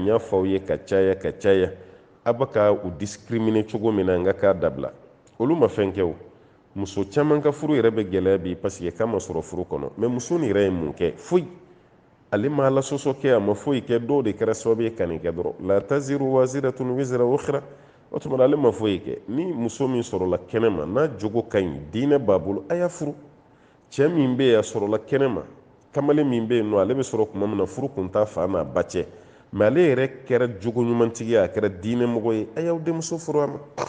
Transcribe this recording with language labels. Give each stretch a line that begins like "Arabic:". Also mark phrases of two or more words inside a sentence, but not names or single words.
Bambara: y'a fɔ aw ye ka caya a bɛ ka u discriminer cogo min na n ka k'a dabila olu ma fɛn kɛ o muso caman ka furu yɛrɛ bɛ gɛlɛya bi
French: parce que
Bambara: k'a ma sɔrɔ furu kɔnɔ mɛ muso nin yɛrɛ ye mun kɛ foyi ale ma alasɔsɔ kɛ a ma foyi kɛ dɔw de kɛra sababu ye ka nin kɛ dɔrɔn
Arabic: لا تزر وازرة وزر أخرى
Bambara: o tuma ale ma foyi kɛ ni muso min sɔrɔla kɛnɛ ma n'a jogo ka ɲi diinɛ b'a bolo a y'a furu cɛ min bɛ yen a sɔrɔla kɛnɛ ma kamalen min bɛ yen nɔ ale bɛ sɔrɔ tuma min na furu kun t'a fa n'a ba cɛ mɛ ale yɛrɛ kɛra jogo ɲumantigi ye a kɛra diinɛmɔgɔ ye a y'aw denmuso furu a ma